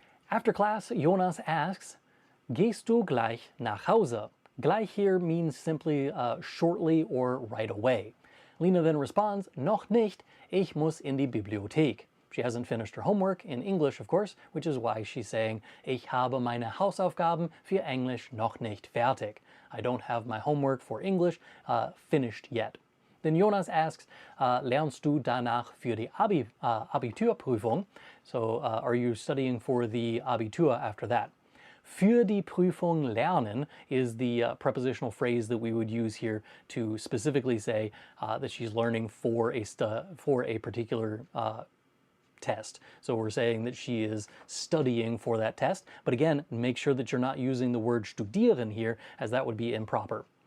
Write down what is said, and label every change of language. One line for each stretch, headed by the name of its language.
English: After class, Jonas asks,
German: gehst du gleich nach Hause?
English: Gleich here means simply shortly or right away. Lena then responds,
German: noch nicht, ich muss in die Bibliothek.
English: She hasn't finished her homework in English, of course, which is why she's saying,
German: ich habe meine Hausaufgaben für Englisch noch nicht fertig.
English: I don't have my homework for English finished yet. Then Jonas asks,
German: lernst du danach für die Abiturprüfung?
English: So are you studying for the Abitur after that?
German: Für die Prüfung lernen
English: is the prepositional phrase that we would use here to specifically say that she's learning for a particular test. So we're saying that she is studying for that test. But again, make sure that you're not using the word studieren here, as that would be improper.